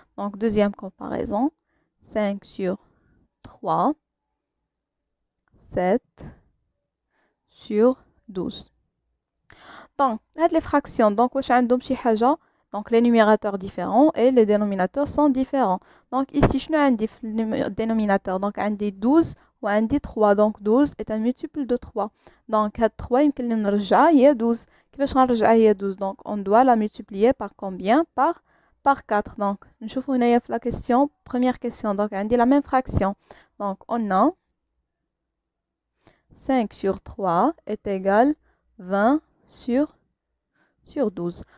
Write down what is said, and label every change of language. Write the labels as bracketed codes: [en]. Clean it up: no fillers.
[fr] Donc deuxième comparaison, 5 sur 3, 7 sur 12. Donc les fractions, donc [ar] واش عندهم شي حاجه. [fr] Donc les numérateurs différents et les dénominateurs sont différents. Donc ici, je [ar] عندي في [fr] le dénominateur. Donc عندي 12 ou عندي 3. Donc 12 est un multiple de 3. [ar] Donc 3 يمكن لي نرجعها هي 12. كيفاش غنرجعها هي [fr] 12؟ Donc on doit la multiplier par combien? Par 4. Donc [ar] نشوفوا هنايا في [fr] la question, première question. Donc عندي la même fraction. Donc on a 5 sur 3 est égal 20 sur 12.